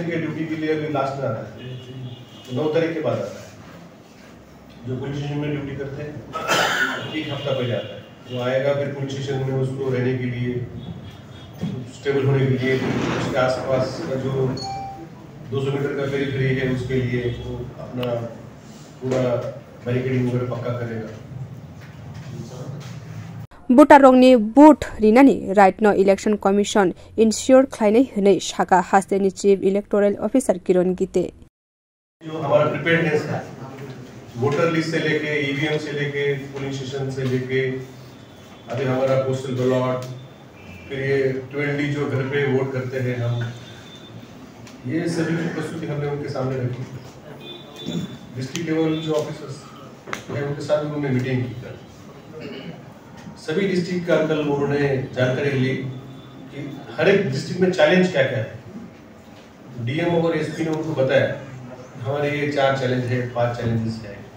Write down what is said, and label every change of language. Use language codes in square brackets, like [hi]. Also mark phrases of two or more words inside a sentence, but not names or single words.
[hi] के ड्यूटी के लिए अभी लास्ट में आ रहा है 9 तारीख के बाद आता है जो [en] police station [hi] में ड्यूटी करते हैं 1 हफ्ता पहले आता है वो आएगा फिर [en] police station [hi] में उसको रहने के लिए स्टेबल होने के लिए उसके आसपास का जो 200 मीटर का पेरिफेरी है उसके लिए वो अपना पूरा बैरिकेडिंग वगैरह पक्का करेगा [trp] Butarongni boot rinani [en] right now election commission ensure [trp] khlainai hne shaka hasteni [en] chief electoral officer [trp] Kiron Gite [hi] जो हमारा प्रिपेयर्डनेस है [en] voter list [hi] से लेके ईवीएम से लेके [en] polling station [hi] से लेके अभी हमारा [en] postal ballot [hi] फिर ये 12D जो घर पे वोट करते हैं हम ये सभी की प्रस्तुति हमने उनके सामने रखी [en] district level [hi] जो ऑफिसर्स हैं उनके साथ उन्होंने मीटिंग की सभी डिस्ट्रिक्ट का कल उन्होंने जानकारी ली कि हर एक डिस्ट्रिक्ट में चैलेंज क्या क्या है डीएम और एसपी ने उनको बताया हमारे ये 4 चैलेंज है 5 चैलेंजेस है